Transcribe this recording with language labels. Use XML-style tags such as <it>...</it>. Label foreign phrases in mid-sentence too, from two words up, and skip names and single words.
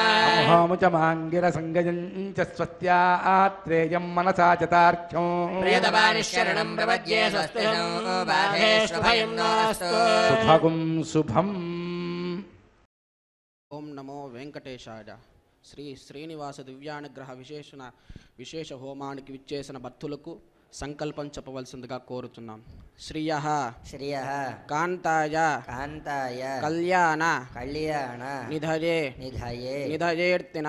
<sa>मोहमुचमाङ्गिरसङ्गयं च स्वस्त्या आत्रेयं मनसा च तार्क्ष्यं प्रियतपानिशरणं प्रपद्ये स्वस्ति नो बाधेषु भयं नास्तु शुभगुं शुभम् ओम नमो वेंकटेशाय।</sa> <te>శ్రీ శ్రీనివాస దివ్యానుగ్రహ విశేష హోమానికి విచ్చేసిన భక్తులకు సంకల్పం చెప్పవలసిందిగా కోరుతున్నాం.</te> <sa>శ్రియః శ్రియః కాంతాయ కాంతాయ కళ్యాణ కళ్యాణ నిధయే నిధయే నిధయేర్తిన</sa>